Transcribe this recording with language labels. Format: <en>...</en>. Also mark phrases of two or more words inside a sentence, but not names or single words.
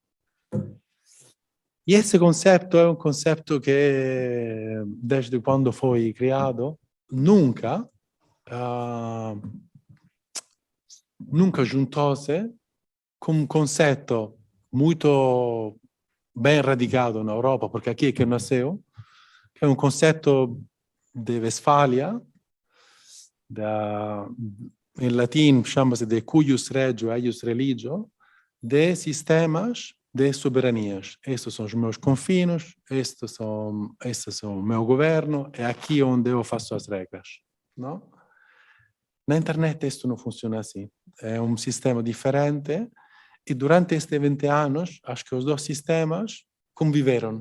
<pt>E esse conceito é um conceito que, desde quando foi criado, nunca nunca juntou-se com um conceito muito bem radicado na Europa, porque aqui é que nasceu, que é um conceito de Westfália, em latim chama-se de</pt> <la>cuius regio eius religio,</la> <pt>de sistemas de soberanias. Estes são os meus confinos, estes são o meu governo, é aqui onde eu faço as regras. Não? Na internet isto não funciona assim. É um sistema diferente e durante estes 20 anos acho que os dois sistemas conviveram.</pt>